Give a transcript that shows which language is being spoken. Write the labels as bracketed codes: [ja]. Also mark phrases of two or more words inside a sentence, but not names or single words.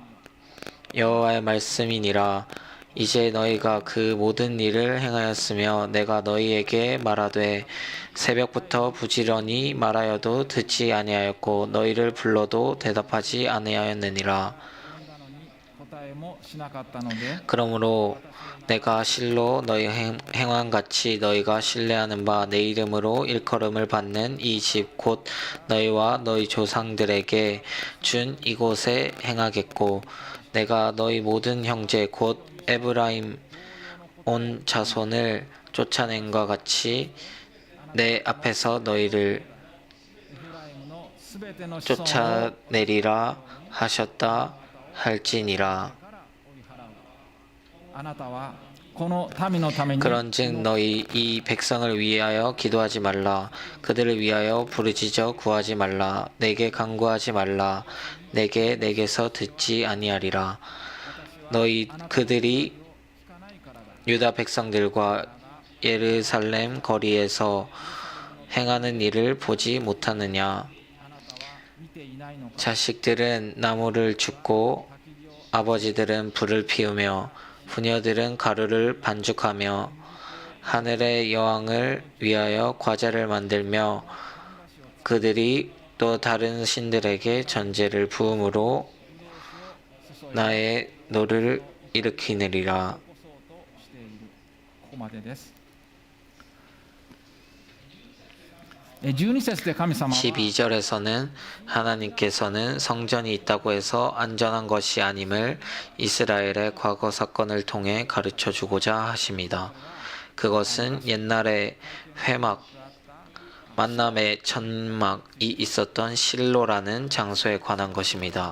[ko] 여호와의 말씀이니라. 이제 너희가 그 모든 일을 행하였으며 내가 너희에게 말하되 새벽부터 부지런히 말하여도 듣지 아니하였고 너희를 불러도 대답하지 아니하였느니라. [ja] えもしなかったので [ko] 그러므로 내가 실로 너희 행함같이 너희가 신뢰하는 바 내 이름으로 일컬음을 받는 이 집 곧 너희와 너희 조상들에게 준 이곳에 행하겠고 내가 너희 모든 형제 곧 에브라임 온 자손을 쫓아낸과 같이 내 앞에서 너희를 [ja] エフライムのすべての子孫を [ko] 쫓아내리라 하셨다 할지니라. [ja] から追い払うあなたはこの民のために [ko] 그런즉 너희 이 백성을 위하여 기도하지 말라. 그들을 위하여 부르짖어 구하지 말라. 내게 간구하지 말라. 내게서 듣지 아니하리라. 너희 그들이 [ja] 聞かないからだ [ko] 유다 백성들과 예루살렘 거리에서 행하는 일을 보지 못하느냐. [ja] あなたは見ていないのか [ko] 자식들은 나무를 줍고 [ja] 焚き火を [ko] 아버지들은 불을 피우며 부녀들은 가루를 반죽하며 하늘의 여왕을 위하여 과자를 만들며 그들이 또 다른 신들에게 전제를 부음으로 나의 노를 일으키느리라. [ja] 起こそうとしているここまでです12節で神様は [ko] 12절에서는 하나님께서는 성전이 있다고 해서 안전한 것이 아님을 이스라엘의 과거 사건을 통해 가르쳐 주고자 하십니다. 그것은 옛날에 회막, 만남의 천막이 있었던 실로라는 장소에 관한 것입니다.